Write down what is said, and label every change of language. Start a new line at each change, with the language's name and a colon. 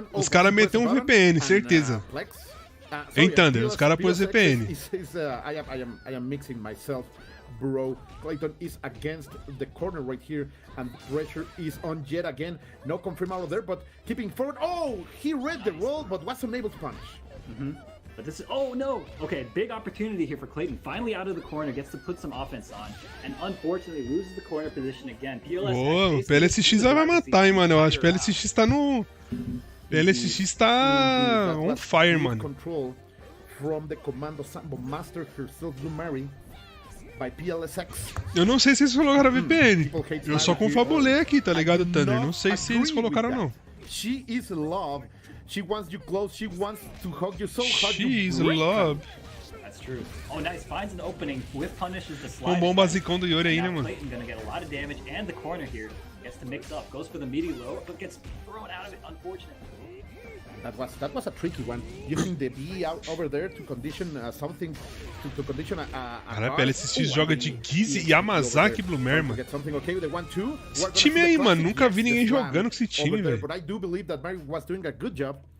Portuguese: Os caras meteram um VPN, certeza. Em Thunder, os caras pôs VPN.
English: I am mixing myself, bro. Clayton is against the corner right here, and pressure is on yet again. No confirm out of there, but keeping forward. Oh, he read the roll, but was unable to punish. But this is, oh no! Okay, big opportunity here for Clayton. Finally out of the corner, gets to put some offense on, and unfortunately loses the corner position again.
Portuguese: Boa, o PLSX vai matar, hein, mano. Eu acho que o PLSX tá no... PLSX tá on fire, mano.
English: Control from the Commando Sambo Master herself, Blue Mary, by PLSX.
Portuguese: Eu não sei se eles colocaram VPN. Eu só confabulei aqui, tá ligado, Thunder? Não sei se eles colocaram ou não.
English: She is love. She wants you close. She wants to hug you so hard. She is love. That's true. Oh, nice. Finds an opening with punishes the slide.
Portuguese: Um bom basicão do Yori aí, né, mano?
English: Clayton gonna get a lot of damage, and the corner here gets to mix up. Goes for the meaty low, but gets thrown out of it, unfortunately. That was a tricky one. Using the B out over there to condition something, to condition a
Portuguese: Cara, PLSX joga de Gizzy, Yamazaki e Blue Mary, mano. Esse time aí, mano, nunca vi ninguém jogando com esse time, velho.
English: But I do believe that Mary was doing a good job.